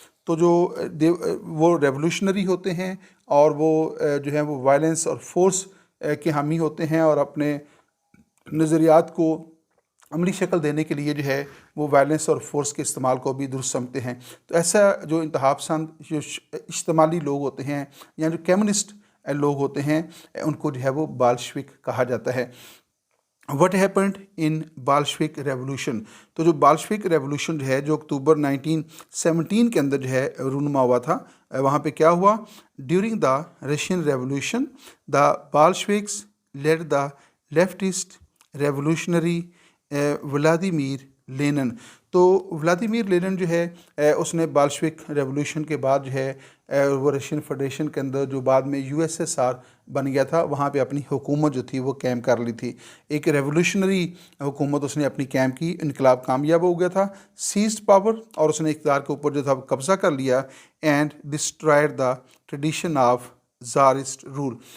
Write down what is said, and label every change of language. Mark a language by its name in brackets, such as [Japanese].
[Urdu] تو جو وہ ریولوشنری ہوتے ہیں اور وہ جو ہے وہ وائلنس اور فورس کے حامی ہوتے ہیں اور اپنے نظریات کو عملی شکل دینے کے لیے جو ہے وہ وائلنس اور فورس کے استعمال کو بھی درست سمجھتے ہیں. تو ایسا جو انتہا پسند جو اجتماعی لوگ ہوتے ہیں یا جو کمیونسٹ لوگ ہوتے ہیں ان کو جو ہے وہ بالشوک کہا جاتا ہے. [English] What happened in Bolshevik revolution. [Urdu] تو جو بالشوک ریولوشن جو ہے جو اکتوبر 1917 کے اندر جو ہے رونما ہوا تھا, وہاں پہ کیا ہوا؟ [English] During the Russian revolution the Bolsheviks led the leftist revolutionary Vladimir Lenin. [Urdu] تو ولادیمیر لینن جو ہے اس نے بالشوک ریولوشن کے بعد جو ہے وہ رشین فیڈریشن کے اندر جو بعد میں USSR بن گیا تھا وہاں پہ اپنی حکومت جو تھی وہ قائم کر لی تھی. ایک ریولوشنری حکومت اس نے اپنی قائم کی, انقلاب کامیاب ہو گیا تھا, [English] seized power [Urdu] اور اس نے اقتدار کے اوپر جو تھا وہ قبضہ کر لیا [English] And destroyed the tradition of tsarist rule.